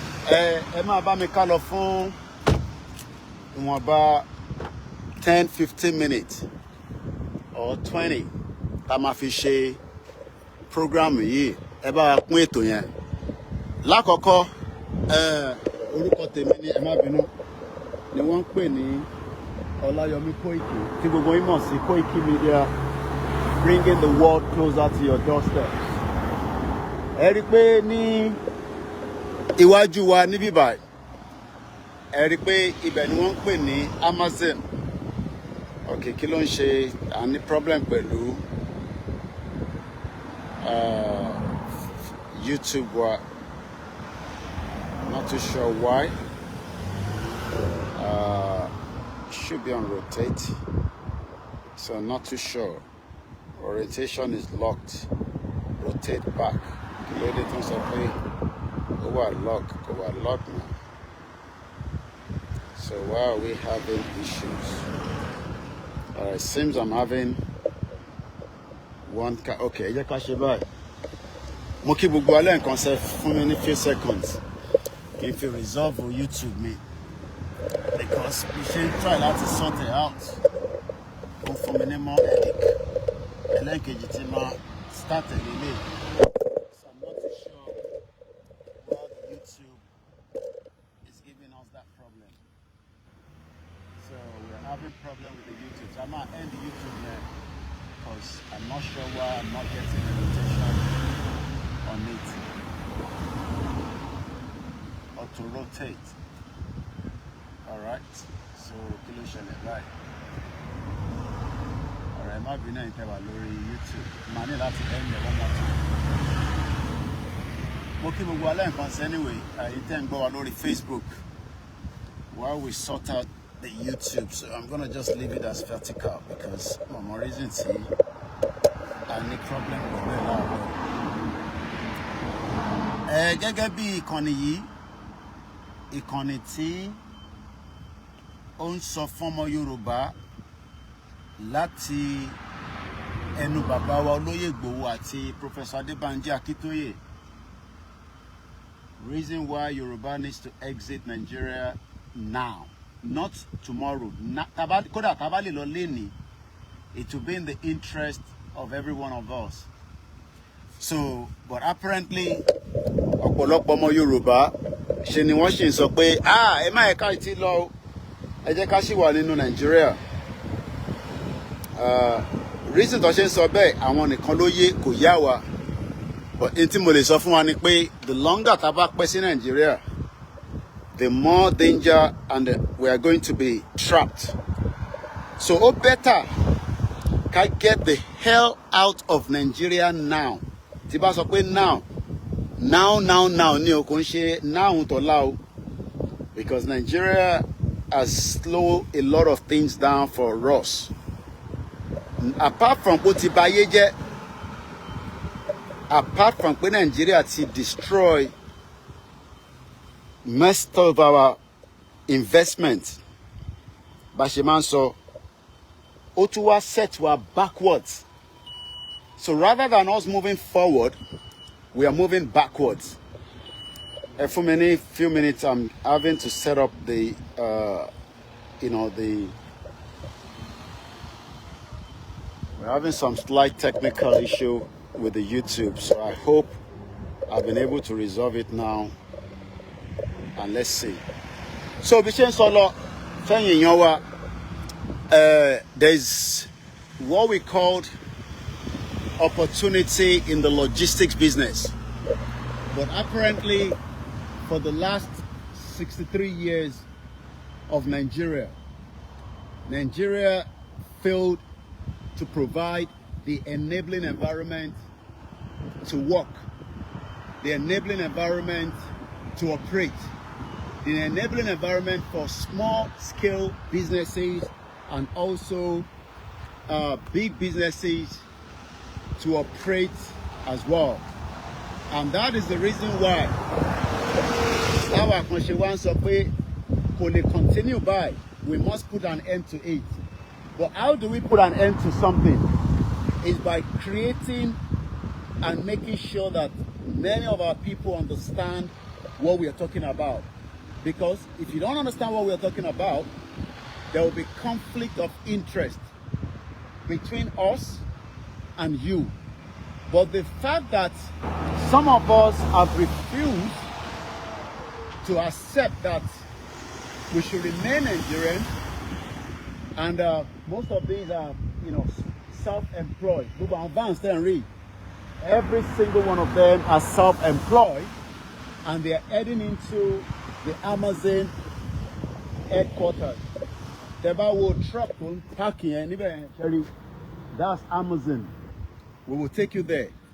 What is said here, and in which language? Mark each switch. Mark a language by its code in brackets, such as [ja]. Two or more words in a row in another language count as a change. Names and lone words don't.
[yo] Ẹ, ẹ máa bá mi ká lọ fún ìwọ̀nba [en] ten, fifteen minutes or twenty [yo] tá a máa fi ṣe program yìí. Ẹ bá wa pín ètò yẹn. Lákọ̀ọ́kọ́, ẹ, orúkọ tèmi ni, ẹ má bínú, ni wọ́n ń pè ní Ọláyọmí Kóìkì, tí gbogbo yín mọ̀ sí Koiki Media, [en] bringing the world closer to your doorstep. [yo] Ẹ rí pé ní iwájú wa níbí báyìí, ẹ rí pé ibẹ̀ ni wọ́n ń pè ní Amazon. Ok, kí ló ń ṣe? A ní problem pẹ̀lú, uh, YouTube wa. [en] Not too sure why. Uh, should be on rotate. So not too sure. Orientation is locked. Rotate back. [yo] Kí ló dé tó ń sọ pé ó wà lock? Kò wà lock now. [en] So why are we having issues? Uh, it seems I'm having one ca-, [yo] ok, ẹ jẹ́ ká ṣe báyìí. Mo kí gbogbo alẹ́ nǹkan ṣe fún mi ní [en] few seconds. [yo] Kí n fi resolve YouTube mi. [en] Because we [yo] ṣe ń try láti [en] sort it out. [yo] Ó fún mi ní [en] more headache. [yo] Ẹlẹ́ẹ̀kejì tí máa start ẹ̀ lélẹ̀. [en] So I'm not too sure why the YouTube is giving us that problem. So we're having problem with the YouTube. So I might end the YouTube there. 'Cause I'm not sure why I'm not getting a rotation on it. Or to rotate. All right. So [yo] kí ló ṣẹlẹ̀ báyìí? [en] All right, [yo] má bínú ẹ̀yin tẹ́ wà lórí YouTube. Màá ní láti [en] end there one more time. [yo] Mo kí gbogbo alẹ́ nǹkan sí anyway. Ẹ̀yin tẹ́ ń gbọ́ wa lórí Facebook. [en] While we sort out the YouTube, so I'm gonna just leave it as vertical because [yo] mo mọ reason tí a ní problem pẹ̀lú ẹ̀ láàárọ̀. Ẹ, gẹ́gẹ́ bí ìkànnì yìí, ìkànnì tí ó ń sọ fún ọmọ Yorùbá láti ẹnu bàbá wa Olóyè Ìgbòho àti Professor Adébánjí Akíntóyè. [en] Reason why Yorùbá needs to exit Nigeria now, not tomorrow. Na-, [yo] tá bá, kódà tá bá lè lọ lénìí, [en] it will be in the interest of every one of us. So, but apparently, [yo] ọ̀pọ̀lọpọ̀ ọmọ Yorùbá ṣe ni wọ́n ṣì ń sọ pé, "Ah, ẹ má yẹ ká ì tí lọ o. Ẹ jẹ́ ká ṣì wà nínú Nàìjíríà." Ah, reason tó ṣe ń sọ bẹ́ẹ̀, àwọn nìkan ló yé, kò yá wa. But n tí mo lè sọ fún wa ni pé, [en] the longer [yo] tá a bá pẹ́ sí Nàìjíríà, [en] the more danger and we are going to be trapped. So, ó better ká get the hell out of Nigeria now. [yo] Tí bá sọ pé now, now, now, now ni o, kò ń ṣe now tọ́lá o. [en] Because Nigeria has slowed a lot of things down for us. Apart from [yo] pé ó ti ba ayé jẹ́, [en] apart from pé Nigeria ti destroy most of our investment, [yo] bá ṣe máa ń sọ, ó tún wá set wa backwards. [en] So rather than us moving forward, we are moving backwards. [yo] Ẹ fún mi ní [en] few minutes, I'm having to set up the, uh, you know, the, we're having some slight technical issue with the YouTube, so I hope I've been able to resolve it now. And let's see. So, [yo] bí ṣe ń sọ lọ, fẹ́yìn èèyàn wa, [en] uh, there's what we called opportunity in the logistics business. But apparently, for the last sixty-three years of Nigeria, Nigeria failed to provide the enabling environment to work, the enabling environment to operate, the enabling environment for small scale businesses and also, uh, big businesses to operate as well. And that is the reason why [yo] táwa kan ṣe wá ń sọ pé kò lè [en] continue by, we must put an end to it. But how do we put an end to something? It's by creating and making sure that many of our people understand what we are talking about. Because if you don't understand what we are talking about, there will be conflict of interest between us and you. But the fact that some of us have refused to accept that we should remain Nigerian, and, uh, most of these are, you know, self-employed. Look at vans [yo] tẹ́ ń rí. [en] Every single one of them are self-employed, and they are heading into the Amazon headquarters. [yo] Tẹ́ bá wo truck tó ń park yẹn níbẹ̀ yẹn, ṣé rí? [en] That's Amazon. We will take you there.